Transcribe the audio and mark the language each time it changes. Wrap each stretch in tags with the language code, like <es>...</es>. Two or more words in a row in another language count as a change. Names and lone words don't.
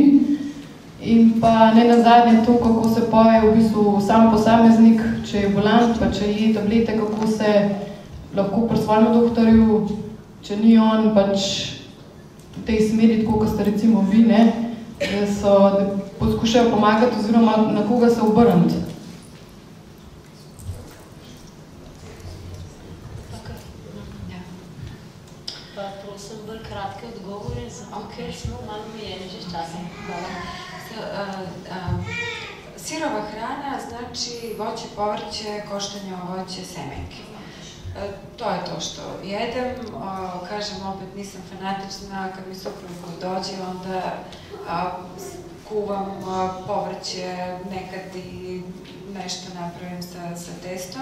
<sl>In pa ne nazadnje to, kako se poje v bistvu sam posameznik, če je bolan, pa če je tablete, kako se lahko pri svojem doktorju, če ni on v tej smeri, tako kot ste recimo vi, da poskušajo pomagati oziroma na koga se obrniti. Kratke odgovore, zato ker smo malo omejeni že s časom.</sl> <sr>Sirova hrana znači voće, povrće, koštanje ovoće, semenke. To je to što jedem. Kažem, opet nisam fanatična, kad mi suprug dođe, onda kuvam povrće, nekad i nešto napravim sa testom.</sr>